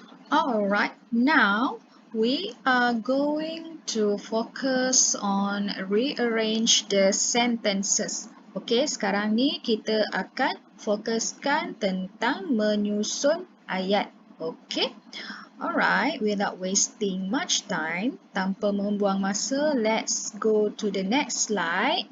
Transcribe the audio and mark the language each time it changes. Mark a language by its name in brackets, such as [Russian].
[English] Alright, now we are going to focus on rearrange the sentences. [Malay] Okey, sekarang ni kita akan fokuskan tentang menyusun ayat. Okey. [English] Alright, without wasting much time, [Malay] tanpa membuang masa, [English] let's go to the next slide.